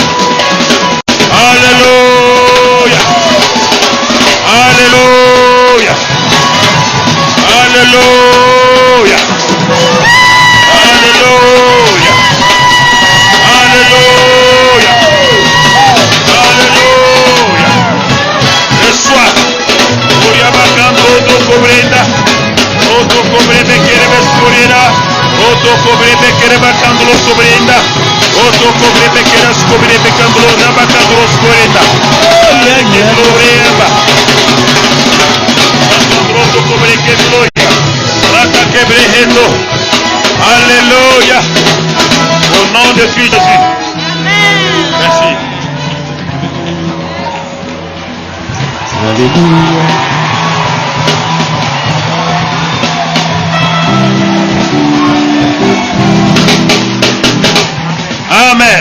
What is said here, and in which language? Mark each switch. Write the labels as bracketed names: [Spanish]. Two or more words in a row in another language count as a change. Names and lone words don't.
[French] Alléluia. Alléluia. Alléluia. Alléluia. Alléluia. Alléluia. Le soir, Auto cobrete quiere vescurina. Auto cobrete quiere bacandolo sobrenda. Auto cobrete quiere scobrete candolo nabacandolo scorenda. Auto cobrete gloria. Rata quebrejendo. Alléluia. Au nom de Christ Jésus. Merci. Alléluia. Amen.